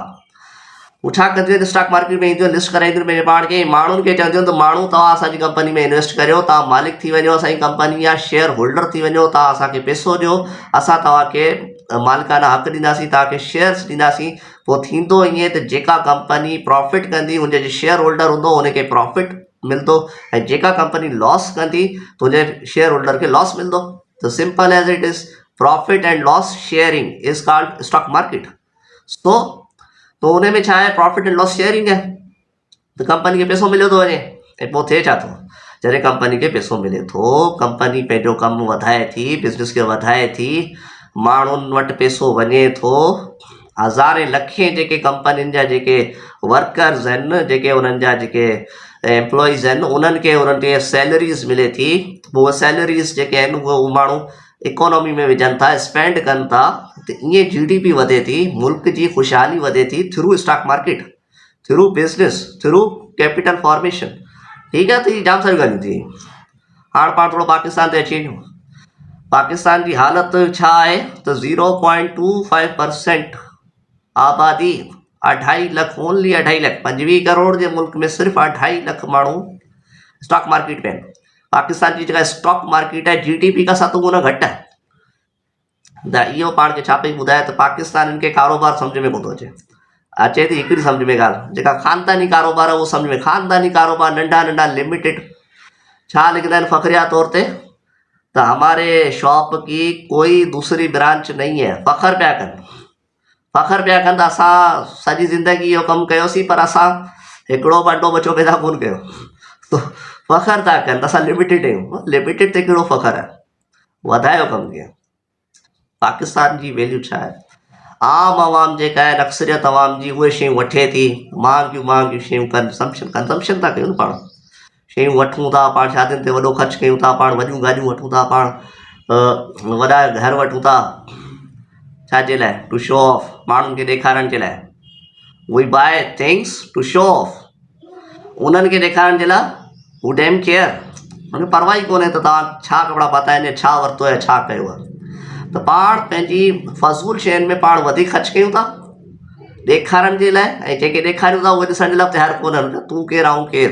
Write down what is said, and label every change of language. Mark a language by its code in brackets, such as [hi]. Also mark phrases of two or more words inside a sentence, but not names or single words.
[sd] हू छा कंदियूं आहिनि, [en] stock market [sd] में ईंदियूं, लिस्ट कराईंदियूं पंहिंजे पाण खे, माण्हुनि खे चवंदियूं त माण्हू तव्हां असांजी कंपनी में इन्वेस्ट करियो, तव्हां मालिक थी वञो असांजी कंपनी जा, [en] share holder [sd] थी वञो, तव्हां असांखे पैसो ॾियो, असां तव्हांखे मालिकाना हक़ ॾींदासीं, तव्हांखे शेयर्स ॾींदासीं। पोइ थींदो ईअं त जेका कंपनी प्रॉफिट कंदी हुनजे [en] share holder [sd] हूंदो हुनखे प्रॉफिट मिलंदो, ऐं जेका कंपनी लॉस कंदी तुंहिंजे [en] share holder [sd] खे लॉस मिलंदो। [en] त simple as it is, profit and loss sharing is called stock market. [sd] सो तो उन में छा आहे, [en] profit and loss sharing [sd] आहे, त कंपनी खे पैसो मिलियो थो वञे, ऐं पोइ थिए छा थो, जॾहिं कंपनी खे पैसो मिले थो, कंपनी पंहिंजो कमु वधाए थी, बिज़नेस खे वधाए थी, माण्हुनि वटि पैसो वञे थो, हज़ारे लखे जेके कंपनियुनि जा जेके वर्कर्स आहिनि, जेके उन्हनि जा जेके एम्प्लॉइज़ आहिनि, उन्हनि खे सैलरीज़ मिले थी, उहे सैलरीज़ जेके आहिनि उहे माण्हू इकोनॉमी में विझनि था, स्पेंड कनि था, त ईअं GDP वधे थी, मुल्क जी ख़ुशहाली वधे थी [en] through stock market, through business, through capital formation. [sd] ठीकु आहे, त इहे जाम सारियूं ॻाल्हियूं थी। हाणे पाण थोरो पाकिस्तान ते अची वञूं। पाकिस्तान जी हालति छा आहे त 0.25% आबादी, 2.5 लख, ओनली 2.5 लख, 25 करोड़ जे मुल्क में सिर्फ़ु 2.5 लख माण्हू [en] stock market [sd] में आहिनि। पाकिस्तान जी जेका [en] stock market [sd] आहे GDP खां 7 गुना घटि आहे। त इहो पाण खे छा पई ॿुधाए त पाकिस्तानियुनि खे कारोबार सम्झ में कोन थो अचे थी हिकिड़ी सम्झ में ॻाल्हि, जेका ख़ानदानी कारोबार आहे उहो सम्झ में, ख़ानदानी कारोबार नंढा नंढा लिमिटेड, छा लिखंदा आहिनि फ़ख़्रिया तौर ते त [ur] ہمارے شاپ کی کوئی دوسری برانچ نہیں ہے, [sd] फ़ख़्र पिया कनि, फ़ख़्र पिया कनि त असां सॼी ज़िंदगी इहो कमु कयोसीं पर असां हिकिड़ो अंडो बचो पैदा कोन कयो, त फ़ख़्र था कनि त असां लिमिटेड आहियूं। लिमिटेड ते कहिड़ो फ़ख़्र आहे, वधायो कमु कीअं। पाकिस्तान जी वैल्यू छा आहे, आम आवाम जेका आहे, अक्सरियत आवाम जी, उहे शयूं वठे थी, महांगियूं शयूं कंज़म्पशन था कयूं, पाण शयूं वठूं था, पाण शादियुनि ते वॾो ख़र्चु कयूं था, पाण वॾियूं गाॾियूं वठूं था, पाण वॾा घर वठूं था, छाजे लाइ, [en] to show off, [sd] माण्हुनि खे ॾेखारण जे लाइ। [en] we buy things to show off, [sd] उन्हनि खे ॾेखारण जे लाइ, हू [en] damn care, [sd] हुनखे परवाह ई कोन्हे त तव्हां छा कपिड़ा पाता आहिनि, छा वरितो आहे, छा कयो आहे। त पाण पंहिंजी फ़ज़ूल शयुनि में पाण वधीक ख़र्चु कयूं था ॾेखारण जे लाइ, ऐं जेके ॾेखारियूं था उहे ॾिसण जे लाइ तयारु कोन्हनि, तूं केरु आऊं केरु।